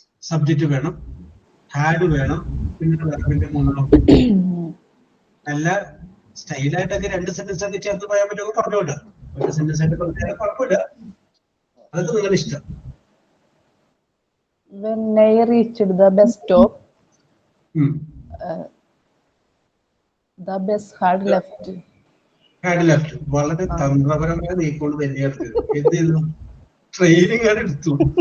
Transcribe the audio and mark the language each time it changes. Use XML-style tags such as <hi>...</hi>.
<ml>Subject വേണം, had വേണം, പിന്നെ വെർബിന്റെ മൂന്നെണ്ണം. നല്ല സ്റ്റൈലായിട്ടൊക്കെ രണ്ട് സെന്റൻസ് ഒക്കെ ചേർത്ത് പറയാൻ പറ്റുമോ? പറഞ്ഞോട്ടെ. ഒരു സെന്റൻസ് ആയിട്ട് പറഞ്ഞാൽ കുഴപ്പമില്ല, അതൊക്കെ നിങ്ങളുടെ ഇഷ്ടം.</ml> <en>When I reached the bus stop, the bus had left. Had left.</en> <ml>വളരെ തന്ത്രപരമായ നീക്കൊണ്ട് തന്നെയാണ്. എന്ത് ചെയ്തു? ട്രെയിനിങ് ആണ് എടുത്തു.</ml>